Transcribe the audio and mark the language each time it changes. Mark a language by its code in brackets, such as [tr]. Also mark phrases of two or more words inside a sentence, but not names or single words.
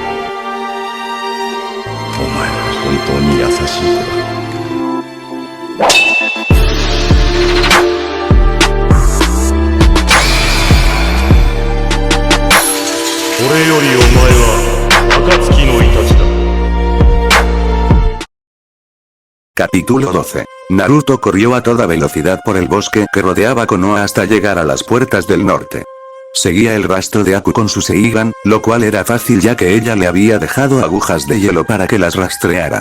[ja] お前は本当に優しい子だ。これよりお前は暁のイタチだ。 [es] Capítulo 12. Naruto corrió a toda velocidad por el bosque que rodeaba Konoha hasta llegar a las puertas del norte. Seguía el rastro de Aku con su Seigan, lo cual era fácil ya que ella le había dejado agujas de hielo para que las rastreara.